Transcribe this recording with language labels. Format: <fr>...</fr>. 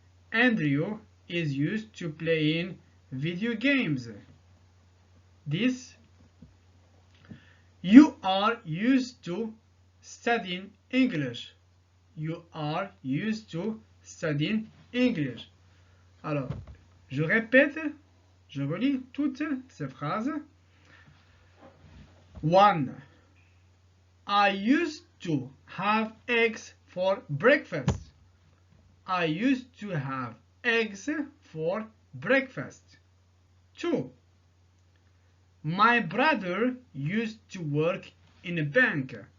<en>Andrew is used to playing video games. 10. You are used to studying English. You are used to studying English.</en> <fr>Alors, je répète, je relis toutes ces phrases. 1.</fr> <en>I used to have eggs for breakfast. I used to have eggs for breakfast. 2. My brother used to work in a bank.</en>